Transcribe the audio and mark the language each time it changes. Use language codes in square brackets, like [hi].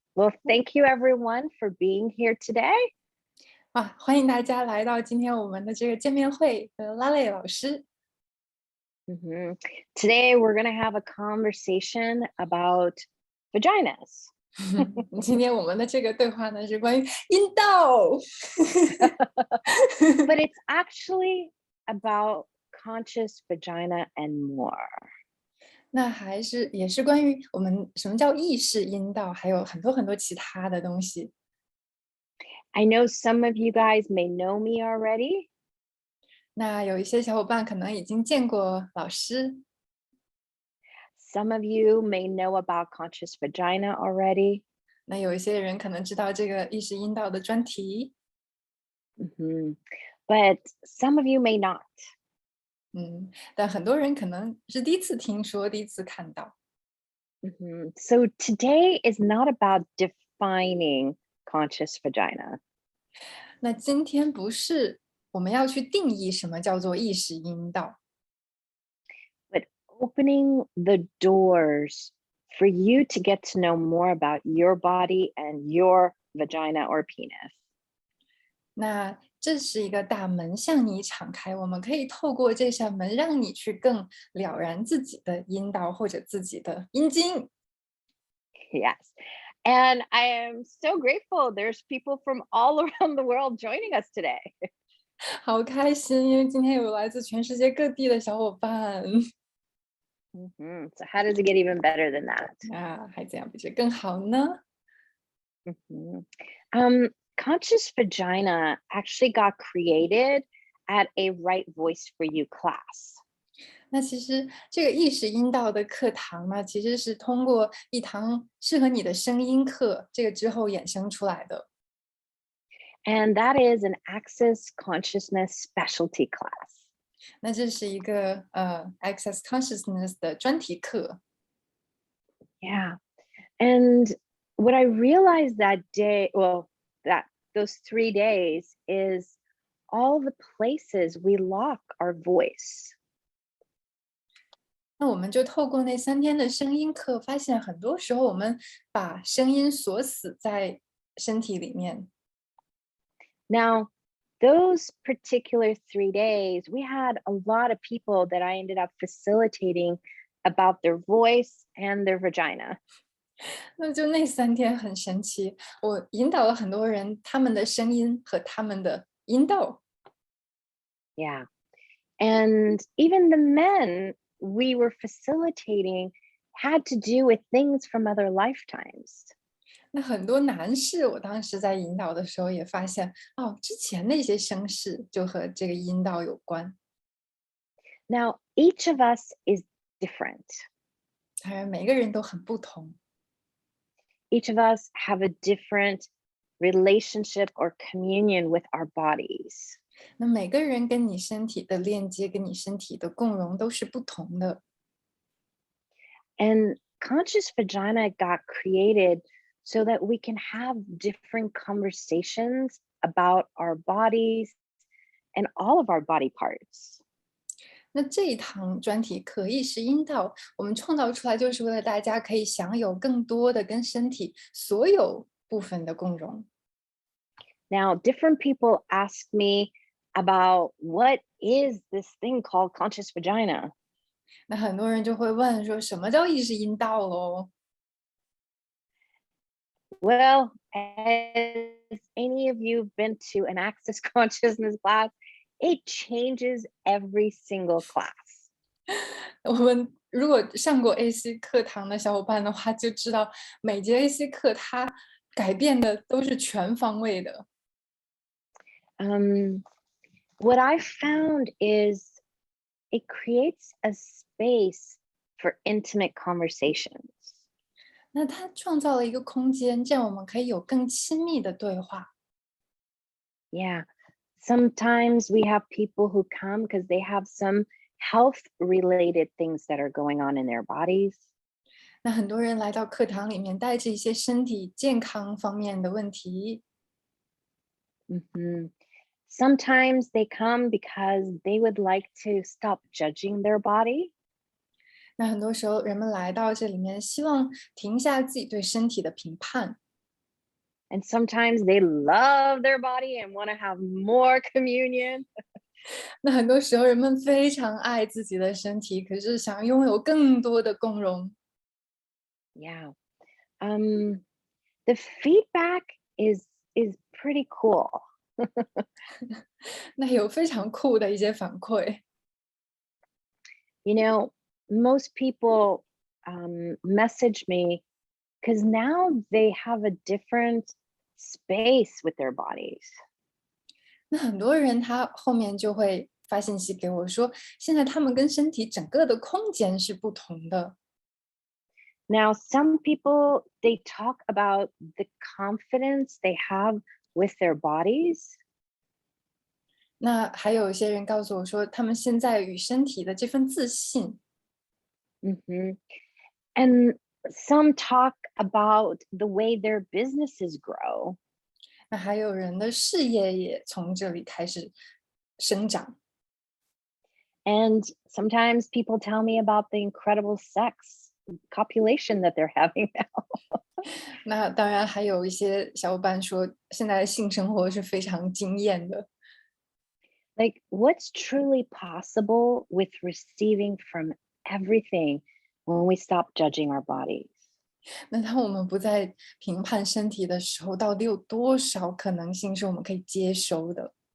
[en] Well, thank you everyone for being here today. [zh] 欢迎大家来到今天我们的这个见面会，Laleh 老师。 [en] Today we're going to have a conversation about vaginas. [zh] 今天我们的这个对话呢是关于阴道。 [en] But it's actually about conscious vagina and more. [zh] 那也是关于我们什么叫意识阴道，还有很多其他的东西。 [en] I know some of you guys may know me already. [zh] 那有一些小伙伴可能已经见过老师。 [en] Some of you may know about conscious vagina already. [zh] 那有一些人可能知道这个意识阴道的专题。 [en] But some of you may not. [zh] 但很多人可能是第一次听说，第一次看到。 [en] So today is not about defining conscious vagina. [zh] 那今天不是我们要去定义什么叫做意识阴道， [en] but opening the doors for you to get to know more about your body and your vagina or penis. [zh] 那这是一个大门向你敞开，我们可以透过这扇门让你去更了然自己的阴道或者自己的阴茎。 [en] Yes. And I am so grateful there's people from all around the world joining us today. [zh] 好开心，因为今天有来自全世界各地的小伙伴。 [en] So how does it get even better than that? [zh] 还怎样比这更好呢？ [en] Conscious vagina actually got created at a Right Voice for You class. [zh] 那其实这个意识阴道的课堂呢，其实是通过一堂适合你的声音课，这个之后衍生出来的。 [en] And that is an Access Consciousness specialty class. [zh] 那这是一个Access Consciousness 的专题课。 [en] Yeah. And what I realized that day, those 3 days, is all the places we lock our voice. [zh] 那我们就透过那3天的声音课，发现很多时候我们把声音锁死在身体里面。 [en] Now, those particular 3 days, we had a lot of people that I ended up facilitating about their voice and their vagina. [zh] 那就那3天很神奇，我引导了很多人，他们的声音和他们的阴道。 [en] Yeah. And even the men we were facilitating had to do with things from other lifetimes. [zh] 那很多男士，我当时在引导的时候也发现，之前那些生世就和这个阴道有关。 [en] Now, each of us is different. [zh] 当然，每个人都很不同。 [en] Each of us have a different relationship or communion with our bodies. [zh] 那每个人跟你身体的链接，跟你身体的共融都是不同的。 [en] And conscious vagina got created so that we can have different conversations about our bodies and all of our body parts. [zh] 那这一堂专题课意识阴道，我们创造出来就是为了大家可以享有更多的跟身体所有部分的共融。 [en] Now, different people ask me about what is this thing called conscious vagina? [zh] 那很多人就会问说，什么叫意识阴道咯？ [en] Well, as any of you have been to an Access Consciousness class, it changes every single class. [zh] 我们如果上过 AC 课堂的小伙伴的话，就知道每节 AC 课它改变的都是全方位的。 [en] What I found is it creates a space for intimate conversations. [zh] 那它创造了一个空间，这样我们可以有更亲密的对话。 [en] Yeah. Sometimes we have people who come because they have some health-related things that are going on in their bodies. [zh] 那很多人来到课堂里面，带着一些身体健康方面的问题。 [en] Sometimes they come because they would like to stop judging their body. [zh] 那很多时候人们来到这里面，希望停下自己对身体的评判。 [en] And sometimes they love their body and want to have more communion. [zh] 那很多时候人们非常爱自己的身体，可是想拥有更多的共融。 [en] Yeah. Um, the feedback is pretty cool. [zh] 那有非常酷的一些反馈。 [en] You know, most people message me because now they have a different space with their bodies. [zh] 那很多人他后面就会发信息给我说，现在他们跟身体整个的空间是不同的。 [en] Now, some people they talk about the confidence they have with their bodies. [zh] 那还有一些人告诉我说，他们现在与身体的这份自信。 Mhm. [en] And some talk about the way their businesses grow. [zh] 那还有人的事业也从这里开始生长。 [en] And sometimes people tell me about the incredible sex copulation that they're having now. [zh] 那当然还有一些小伙伴说，现在的性生活是非常惊艳的。 [en] Like, what's truly possible with receiving from everything when we stop judging our bodies? [zh] 那当我们不再评判身体的时候，到底有多少可能性是我们可以接收的？